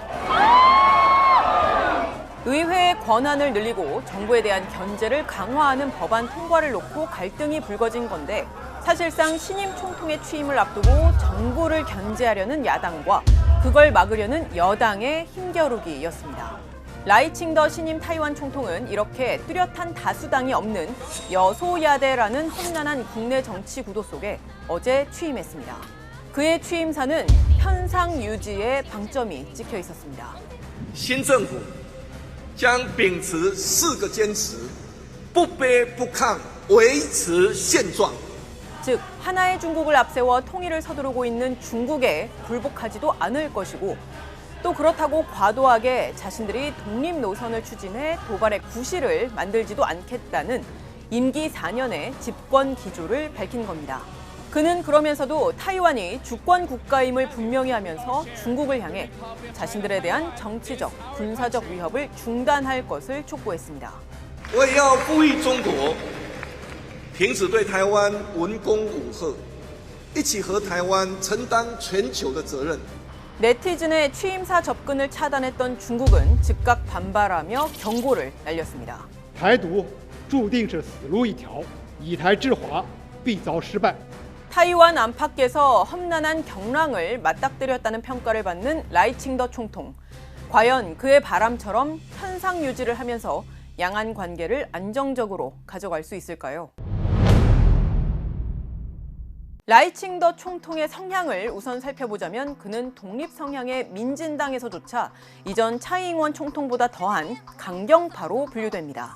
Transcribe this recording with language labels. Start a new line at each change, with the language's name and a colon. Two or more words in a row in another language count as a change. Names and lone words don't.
Korean: 의회의 권한을 늘리고 정부에 대한 견제를 강화하는 법안 통과를 놓고 갈등이 불거진 건데 사실상 신임 총통의 취임을 앞두고 정부를 견제하려는 야당과 그걸 막으려는 여당의 힘겨루기였습니다. 라이칭더 신임 타이완 총통은 이렇게 뚜렷한 다수당이 없는 여소야대라는 험난한 국내 정치 구도 속에 어제 취임했습니다. 그의 취임사는 현상 유지에 방점이 찍혀 있었습니다.
Chinese: 新政府将秉持4个坚持，不卑不亢，维持现状。
Korean: 즉 하나의 중국을 앞세워 통일을 서두르고 있는 중국에 굴복하지도 않을 것이고 또 그렇다고 과도하게 자신들이 독립 노선을 추진해 도발의 구실을 만들지도 않겠다는 임기 4년의 집권 기조를 밝힌 겁니다. 그는 그러면서도 타이완이 주권 국가임을 분명히 하면서 중국을 향해 자신들에 대한 정치적, 군사적 위협을 중단할 것을 촉구했습니다.
Chinese: 我也要呼吁中国停止对台湾文攻武吓，一起和台湾承担全球的责任。
Korean: 네티즌의 취임사 접근을 차단했던 중국은 즉각 반발하며 경고를 날렸습니다.
Chinese: 台独注定是死路一条，以台制华必遭失败。
Korean: 타이완 안팎에서 험난한 경랑을 맞닥뜨렸다는 평가를 받는 라이칭더 총통. 과연 그의 바람처럼 현상 유지를 하면서 양안 관계를 안정적으로 가져갈 수 있을까요? 라이칭더 총통의 성향을 우선 살펴보자면 그는 독립 성향의 민진당에서조차 이전 차이잉원 총통보다 더한 강경파로 분류됩니다.